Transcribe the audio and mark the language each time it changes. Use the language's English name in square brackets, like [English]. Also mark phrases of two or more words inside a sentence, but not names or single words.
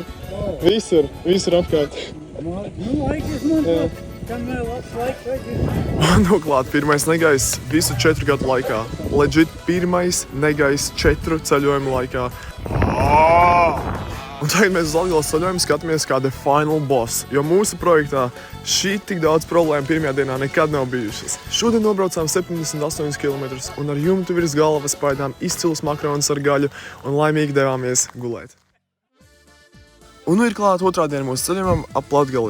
[Latvian] Visur apkārt. Man noklāt pirmais negaiss visu 4 gadu laikā. Legit pirmais negaiss 4 ceļojumu laikā. Un tagad mēs uz Latgales ceļojumu skatāmies kā [English] the final boss, [Latvian] jo mūsu projektā šī tik daudz problēmu pirmajā dienā nekad nav bijušas. Šodien nobraucām 78 km un ar jumtu virs galvas paēdām izcilus makaronus ar gaļu un laimīgi devāmies gulēt. Un ir klāt otrā diena mūsu ceļojumam ap Latgali.